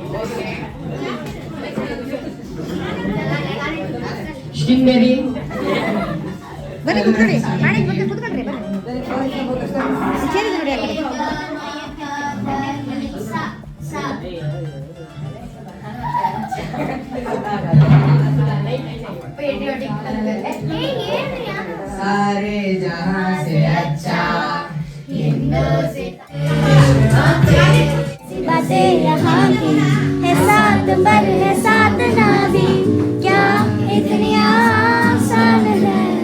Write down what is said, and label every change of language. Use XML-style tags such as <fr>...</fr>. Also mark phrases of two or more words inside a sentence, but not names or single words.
<en>Stingray.</en> <kn>ಬನ್ನಿ ಕೂತ್ಕೊಳ್ಳಿ ಮಾಡಿ ಕೂತ್ಕೊಳ್ರಿ ಬನ್ನಿ ಸೇರಿ ನೋಡಿ</kn> <hi>सारे जहां से अच्छा बातें यहाँ की है साथ पर है साथ ना भी क्या इतनी आसान है</hi>